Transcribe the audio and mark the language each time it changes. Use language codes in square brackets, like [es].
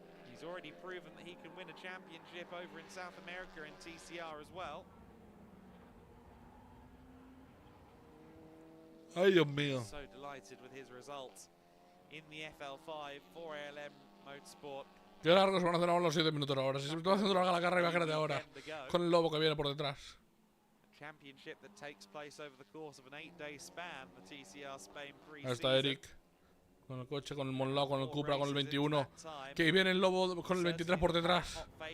[en] He's already proven that he can win a championship over in South America in TCR as well. [es] Ay, Dios mío. [en] So delighted with his results in the FL5 for ALM Motorsport. [es] Qué largos van a hacer ahora los 7 minutos ahora. Si se me está haciendo larga la carrera, imagínate ahora. Con el lobo que viene por detrás. [en] Championship that takes place over the course of an 8-day span, the TCR Spain pre-season. [es] Ahí está Eric. Con el coche, con el Monlao, con el Cupra, con el 21. Que viene el lobo con el 23 por detrás.